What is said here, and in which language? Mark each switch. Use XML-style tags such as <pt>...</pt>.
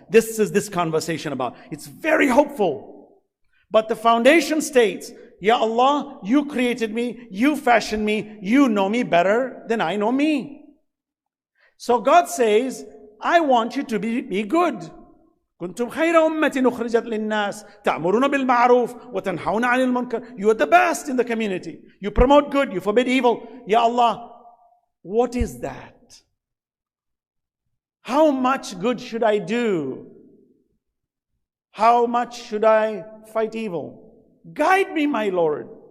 <en>This is this conversation about. It's very hopeful. But the foundation states, Ya Allah, you created me, you fashioned me, you know me better than I know me. So God says, I want you to be good.</en> <ar>كنتم خير أمة أخرجت للناس تأمرون بالمعروف وتنهون عن المنكر.</ar> <en>You are the best in the community. You promote good, you forbid evil. Ya Allah, what is that? How much good should I do? How much should I fight evil? Guide me, my Lord.</en>